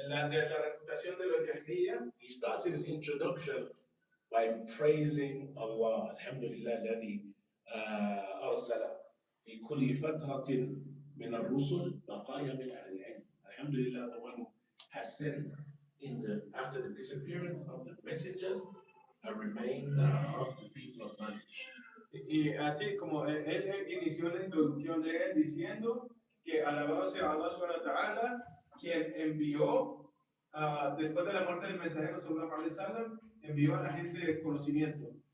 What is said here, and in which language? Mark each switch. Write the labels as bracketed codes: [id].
[es] la refutación de los Jahmiyyah, [en] he starts his introduction by praising Allah. [ar] Alhamdulillah, الذي أرسل في كل فترة من الرسل بقايا من أهل العلم. [en] Alhamdulillah, the one who has sent after the disappearance of the messengers a remainder of the people of knowledge. [es] Y así como él inició la introducción de él diciendo que alabado sea Allah subhanahu wa ta'ala, quien envió después de la muerte del mensajero sallallahu alaihi wasallam, envió a la gente de conocimiento.